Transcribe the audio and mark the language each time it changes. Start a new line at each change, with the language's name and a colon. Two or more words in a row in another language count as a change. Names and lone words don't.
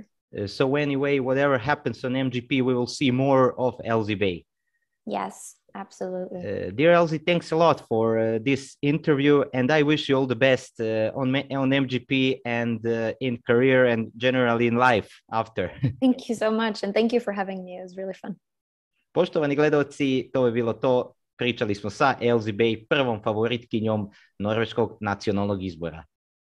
English: So anyway, whatever happens on MGP, we will see more of Elsie Bay. Yes, absolutely. Dear Elsie, thanks a lot for this interview, and I wish you all the best on MGP and in career and generally in life after. Thank you so much, and thank you for having me. It was really fun.
Bosnian: Poštovani gledalci, to je bilo to. Pričali smo sa Elsie Bay, prvom favoritkinjom norveškog nacionalnog izbora.